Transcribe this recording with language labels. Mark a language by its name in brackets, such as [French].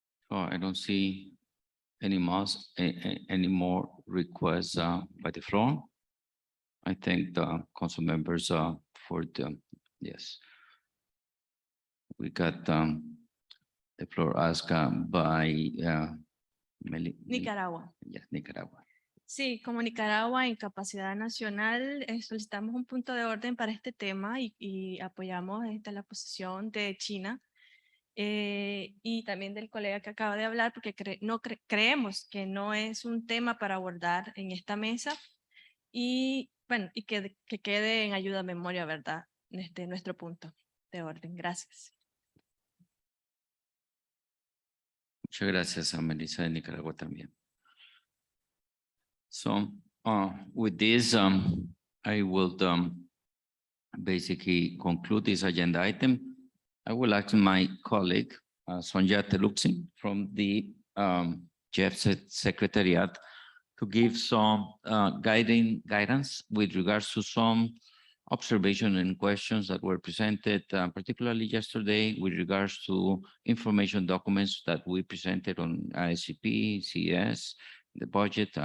[English] Oh, I don't see any more requests by the floor. I thank the council members for the, yes. We got the floor asked by Nicaragua. Yes, Nicaragua. [Spanish] Sí, como Nicaragua en capacidad nacional solicitamos un punto de orden para este tema y apoyamos la posición de China y también del colega que acaba de hablar porque creemos que no es un tema para abordar en esta mesa y bueno, y que quede en ayuda a memoria, ¿verdad? Nuestro punto de orden. Gracias. Muchas gracias a Melissa de Nicaragua también. [English] So with this, I will basically conclude this agenda item. I will ask my colleague, Sonja Teluxin from the GEF Secretariat to give some guidance with regards to some observation and questions that were presented, particularly yesterday with regards to information documents that we presented on ICP, CS, the budget.